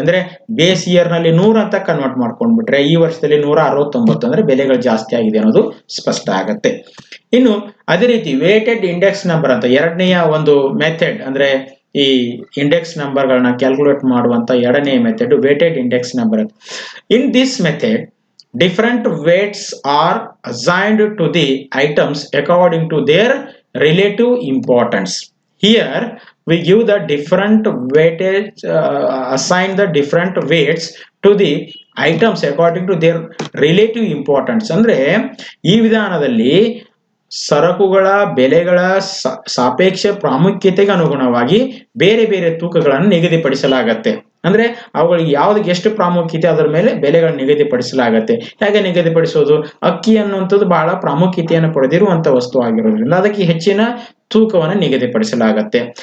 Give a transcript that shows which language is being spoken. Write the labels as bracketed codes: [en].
[kn] ಅಂದ್ರೆ base year ನಲ್ಲಿ 100 ಅಂತ ಕನ್ವರ್ಟ್ ಮಾಡ್ಕೊಂಡ್ಬಿಟ್ರೆ ಈ ವರ್ಷದಲ್ಲಿ 169 ಅಂದ್ರೆ ಬೆಲೆಗಳು ಜಾಸ್ತಿ ಆಗಿದೆ ಅನ್ನೋದು ಸ್ಪಷ್ಟ ಆಗತ್ತೆ. ಇನ್ನು ಅದೇ ರೀತಿ ವೇಟೆಡ್ ಇಂಡೆಕ್ಸ್ ನಂಬರ್ ಅಂತ ಎರಡನೆಯ ಒಂದು ಮೆಥಡ್, ಅಂದ್ರೆ ಈ ಇಂಡೆಕ್ಸ್ ನಂಬರ್ ಗಳನ್ನ ಕ್ಯಾಲ್ಕುಲೇಟ್ ಮಾಡುವಂತ ಎರಡನೇ method weighted index number. [en] In this method different weights are assigned to the items according to their relative importance. Here we give the different weightage, assign the different weights to the items according to their relative importance. [kn] ಅಂದ್ರೆ ಈ ವಿಧಾನದಲ್ಲಿ ಸರಕುಗಳ ಬೆಲೆಗಳ ಸಾಪೇಕ್ಷ ಪ್ರಾಮುಖ್ಯತೆಗೆ ಅನುಗುಣವಾಗಿ ಬೇರೆ ಬೇರೆ ತೂಕಗಳನ್ನು ನಿಗದಿಪಡಿಸಲಾಗತ್ತೆ. ಅಂದ್ರೆ ಅವುಗಳಿಗೆ ಯಾವ್ದಕ್ಕೆ ಎಷ್ಟು ಪ್ರಾಮುಖ್ಯತೆ ಅದರ ಮೇಲೆ ಬೆಲೆಗಳನ್ನು ನಿಗದಿಪಡಿಸಲಾಗತ್ತೆ. ಹೇಗೆ ನಿಗದಿಪಡಿಸೋದು, ಅಕ್ಕಿ ಅನ್ನುವಂಥದ್ದು ಬಹಳ ಪ್ರಾಮುಖ್ಯತೆಯನ್ನು ಪಡೆದಿರುವಂತ ವಸ್ತು ಆಗಿರೋದ್ರಿಂದ ಅದಕ್ಕೆ ಹೆಚ್ಚಿನ ತೂಕವನ್ನು ನಿಗದಿಪಡಿಸಲಾಗತ್ತೆ.